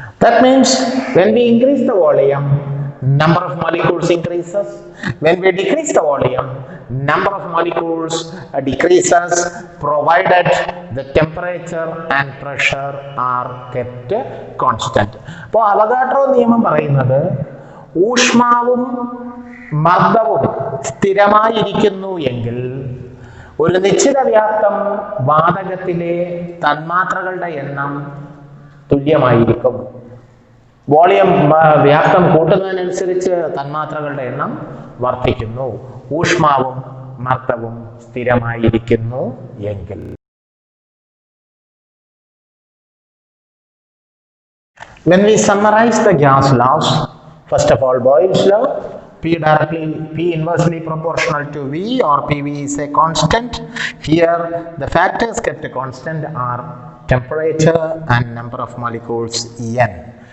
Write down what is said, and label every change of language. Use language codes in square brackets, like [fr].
[en] That means when we increase the volume, number of molecules increases. When we decrease the volume, number of molecules decreases, provided the temperature and pressure are kept constant. [ml] അപ്പോൾ Avogadro നിയമം പറയുന്നത് ഊഷ്മാവും മർദ്ദവും സ്ഥിരമായിരിക്കുന്നു എങ്കിൽ ഒരു നിശ്ചിത വ്യാപ്തം വാതകത്തിലെ തന്മാത്രകളുടെ എണ്ണം തുല്യമായിരിക്കും. വോളിയം വ്യാപ്തം കൂട്ടുന്നതിനനുസരിച്ച് തന്മാത്രകളുടെ എണ്ണം വർദ്ധിക്കുന്നു. ഊഷ്മാവും മർദ്ദവും സ്ഥിരമായിരിക്കുന്നു എങ്കിൽ. [en] When we summarize the gas laws, first of all, Boyle's law, P inversely proportional to V, or PV is a constant. Here the factors kept constant are temperature and number of molecules N.